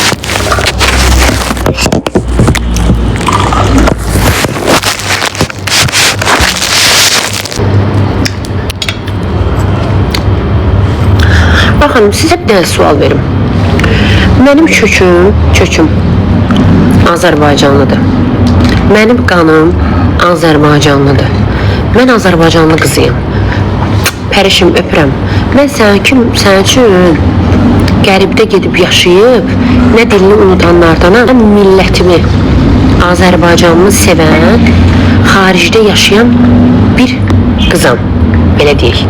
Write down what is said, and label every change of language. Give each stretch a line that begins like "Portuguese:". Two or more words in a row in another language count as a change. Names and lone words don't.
Turkish: Bakın size bir tane sual verim. Benim köküm Azərbaycanlıdır. Benim qanım Azərbaycanlıdır. Ben Azərbaycanlı qızıyım.
Azerbaijani: Pərişim, öpürəm. Mən sən üçün qəribdə gedib yaşayıb, nə dilini unutanlardanam, millətimi, Azərbaycanımı sevən, xaricdə yaşayan bir qızam, belə deyək.